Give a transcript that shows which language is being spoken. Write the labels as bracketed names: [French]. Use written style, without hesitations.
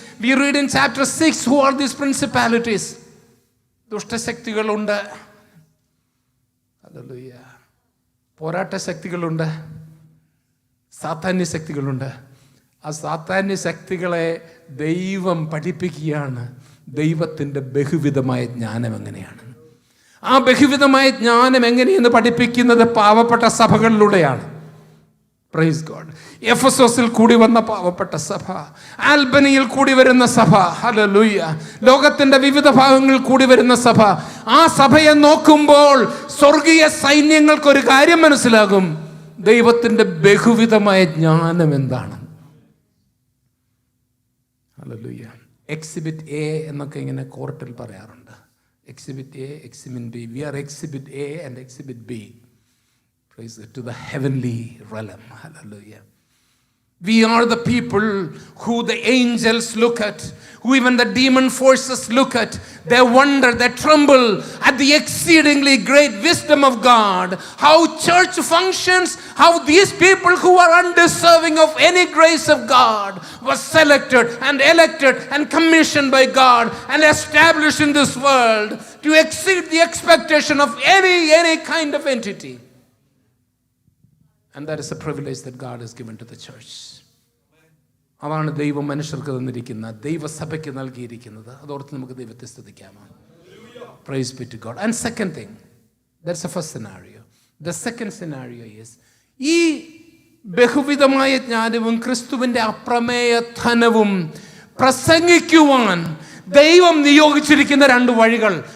[English] We read in chapter 6, who are these principalities? [Malayalam] ദുഷ്ടശക്തികളുണ്ട്. Hallelujah. പോരാട്ട ശക്തികളുണ്ട്, സാത്താന്യ ശക്തികളുണ്ട്. ആ സാത്താന്യ ശക്തികളെ ദൈവം പഠിപ്പിക്കുകയാണ് ദൈവത്തിൻ്റെ ബഹുവിധമായ ജ്ഞാനം എങ്ങനെയാണ്. ആ ബഹുവിധമായ ജ്ഞാനം എങ്ങനെയെന്ന് പഠിപ്പിക്കുന്നത് പാവപ്പെട്ട സഭകളിലൂടെയാണ്. [English] Praise God. [Malayalam] എഫെസോസിൽ കൂടി വന്ന പാവപ്പെട്ട സഭ, ആൽബനിയിൽ കൂടി വരുന്ന സഭ, ഹല്ലേലൂയ, ലോകത്തിന്റെ വിവിധ ഭാഗങ്ങളിൽ കൂടി വരുന്ന സഭ. ആ സഭയെ നോക്കുമ്പോൾ സ്വർഗീയ സൈന്യങ്ങൾക്കൊരു കാര്യം മനസ്സിലാകും: ദൈവത്തിന്റെ ബഹുവിധമായ ജ്ഞാനം എന്താണ്. ഹല്ലേലൂയ. എക്സിബിറ്റ് എ എന്നൊക്കെ ഇങ്ങനെ കോർട്ടിൽ പറയാറുണ്ട്. [English] Exhibit A, exhibit B. We are exhibit A and exhibit B. Praise it, to the heavenly realm. Hallelujah. We are the people who the angels look at, who even the demon forces look at. They wonder, they tremble at the exceedingly great wisdom of God. How church functions, how these people who are undeserving of any grace of God were selected and elected and commissioned by God and established in this world to exceed the expectation of any kind of entity. And that is a privilege that God has given to the church. [Malayalam] അതാണ് ദൈവം മനുഷ്യർക്ക് തന്നിരിക്കുന്ന, ദൈവസഭയ്ക്ക് നൽകിയിരിക്കുന്നത്. അതോർത്ത് നമുക്ക് ദൈവത്തെ സ്തുതിക്കാമോ? [English] Praise be to God. And second thing, that's the first scenario. The second scenario is, [Malayalam] ഈ ബഹുവിധമായ ജ്ഞാനവും ക്രിസ്തുവിൻ്റെ അപ്രമേയ ധനവും പ്രസംഗിക്കുവാൻ ദൈവം നിയോഗിച്ചിരിക്കുന്ന രണ്ട് വഴികൾ.